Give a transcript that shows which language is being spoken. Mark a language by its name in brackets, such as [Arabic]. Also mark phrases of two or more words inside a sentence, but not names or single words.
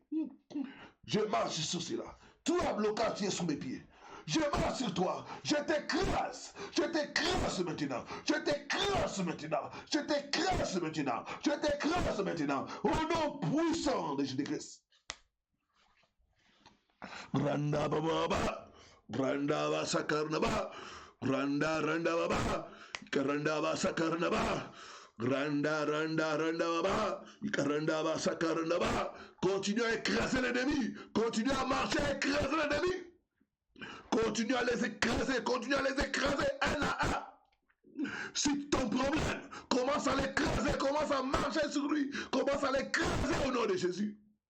[French] Je marche sur cela. Tout le blocage qui est sous mes pieds. Je marche sur toi. Je t'écrase maintenant. Au nom puissant de Jésus-Christ. Randa baba, randa ba sakarnaba, randa baba, karanda ba sakarnaba. Randa baba, karanda ba sakarnaba. Continue à écraser l'ennemi. Continue à marcher à écraser l'ennemi. Continue à les écraser un à un. Si ton problème, commence à l'écraser, commence à marcher sur lui, commence à l'écraser au nom de Jésus.